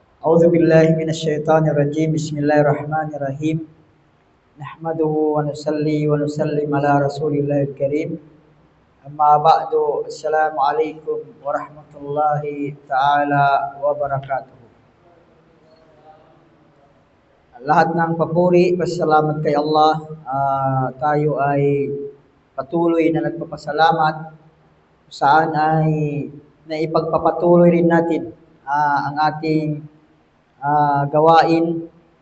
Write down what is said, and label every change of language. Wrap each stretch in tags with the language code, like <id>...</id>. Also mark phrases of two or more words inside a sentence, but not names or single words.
<ar>أعوذ بالله من الشيطان الرجيم بسم الله الرحمن الرحيم نحمده ونصلي ونسلم على رسول الله الكريم أما بعد السلام عليكم ورحمة الله تعالى وبركاته.</ar> <tl>Lahat ng papuri, pasalamat kay Allah. Tayo ay patuloy na nagpapasalamat saan ay naipagpapatuloy rin natin ang ating gawain.</tl>